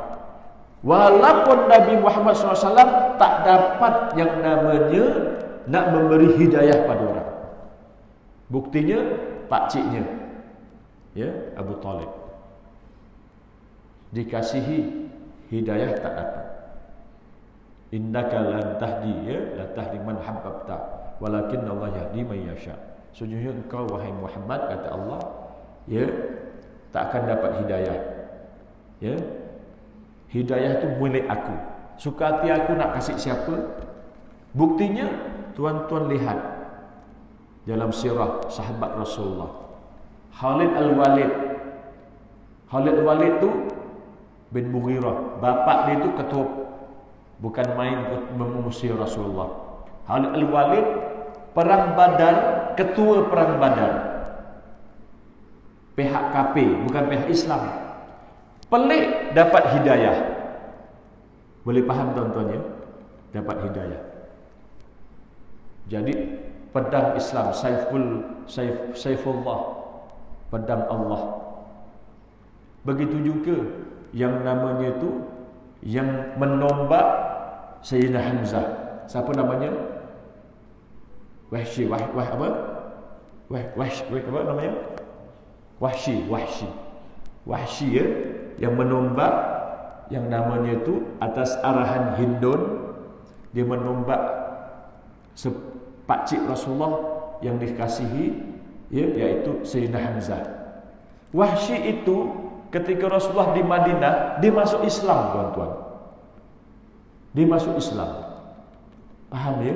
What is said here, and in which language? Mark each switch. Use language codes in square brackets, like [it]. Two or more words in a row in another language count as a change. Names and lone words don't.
[ms] Walaupun Nabi Muhammad SAW tak dapat yang namanya nak memberi hidayah pada orang. Buktinya pakciknya, ya, Abu Talib, dikasihi hidayah tak dapat. [ar] إنك لن تهدي, ya, لا تهدي من أحببت ولكن الله يهدي من يشاء. [ms] Sesungguhnya engkau wahai Muhammad, kata Allah, ya, tak akan dapat hidayah. Ya, hidayah itu milik aku. Suka hati aku nak kasih siapa? Buktinya tuan-tuan lihat dalam sirah sahabat Rasulullah, Khalid Al-Walid. Khalid Al-Walid tu bin Mughirah, bapa dia tu ketua, bukan main memusuhi Rasulullah. Khalid Al-Walid perang Badar, ketua perang Badar, pihak kafir, bukan pihak Islam. Pelik dapat hidayah. Boleh faham tuan-tuan ya? Dapat hidayah. Jadi pedang Islam, Saifullah, pedang Allah. Begitu juga yang namanya itu, yang menombak Sayyidina Hamzah. Siapa namanya? Wahsy, apa namanya? Wahsy ya, yang menombak, yang namanya itu atas arahan Hindun, dia menombak pakcik Rasulullah yang dikasihi, ya, iaitu Sayyidina Hamzah. Wahsy itu ketika Rasulullah di Madinah, dia masuk Islam, tuan-tuan. Dia masuk Islam. Paham ya?